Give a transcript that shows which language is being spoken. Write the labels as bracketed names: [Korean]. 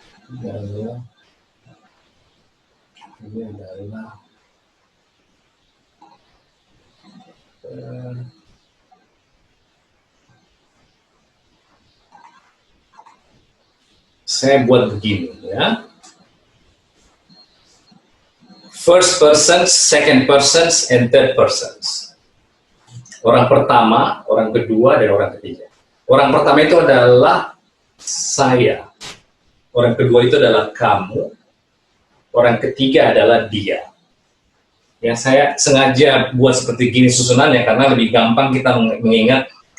[Indonesian] Ini adalah saya buat begini ya. [English] First persons, second persons, and third persons. [Indonesian] Orang pertama, orang kedua, dan orang ketiga. Orang pertama itu adalah saya. Orang kedua itu adalah kamu. Orang ketiga adalah dia. Yang saya sengaja buat seperti gini susunannya karena lebih gampang kita mengingat.